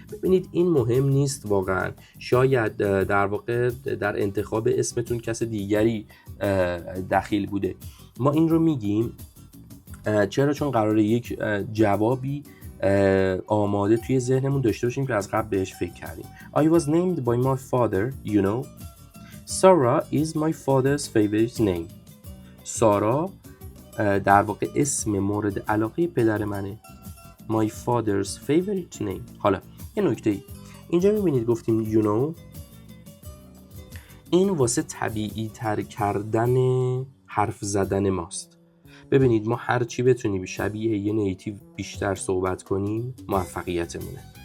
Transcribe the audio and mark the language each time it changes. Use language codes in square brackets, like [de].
[fa] ببینید این مهم نیست واقعا، شاید در واقع در انتخاب اسمتون کس دیگری دخیل بوده. ما این رو میگیم چرا؟ چون قراره یک جوابی آماده توی ذهنمون داشته باشیم که از قبل بهش فکر کردیم. [en] I was named by my father, you know. Sarah is my father's favorite name. [fa] سارا در واقع اسم مورد علاقه پدر منه. [en] My father's favorite name. [fa] حالا یه نکته ای اینجا میبینید گفتیم [en] you know، [fa] این واسه طبیعی تر کردن حرف زدن ماست. ببینید ما هر چی بتونیم شبیه یه نیتیو بیشتر صحبت کنیم موفقیتمونه.